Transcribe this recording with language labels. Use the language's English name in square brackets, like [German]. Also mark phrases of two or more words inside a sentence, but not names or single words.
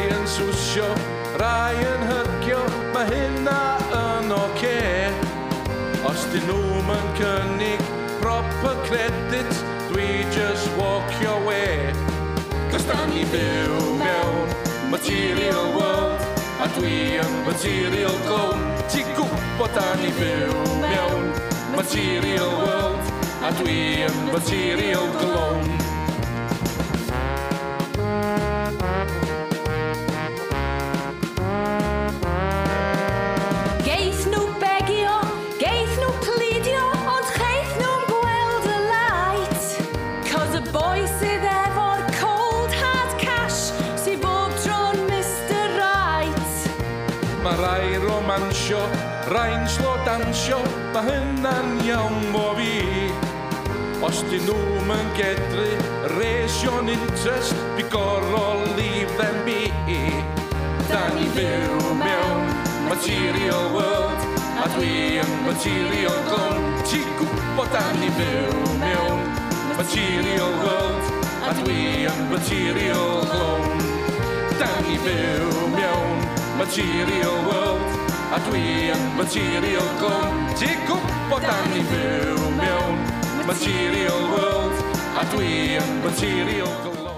[Welsh] swsio, rai yn hygio, mae hynna yn oce. Os dyn nhw'n yn cynnig [English] proper credit, [Welsh] dwi [English] just walk your way. [Welsh] Cos da ni byw mewn [English] material world, [Welsh] a dwi yn [English] material clown. [Welsh] Ti'n gwybod da ni byw mewn [English] material world, [Welsh] a dwi yn [English] material clown. [Welsh] Geith nhw begio, geith nhw pledio, ond geith nhw'n gweld y light. Cos y boi sydd efo'r [English] cold hard cash, [Welsh] sydd bob tro'n Mr Right. Mae rai romansio, rai'n slo dansio, mae hynna'n iawn o fi. Os dyn nhw'n yn gedru rasio'n interest, fi gorfod [English] leave them be. [Welsh] Da ni byw mewn [English] material world, [Welsh] a dwi yn [English] material clown. [Welsh] Ti'n gwybod da ni byw mewn [English] material world, [Welsh] a dwi yn [English] material clown. [Welsh] Da ni byw mewn [English] material world, [Welsh] a dwi yn [English] material clown. [Welsh] Ti'n gwybod da ni byw mewn [English] material world, [Welsh] a dwi yn [English] material clown.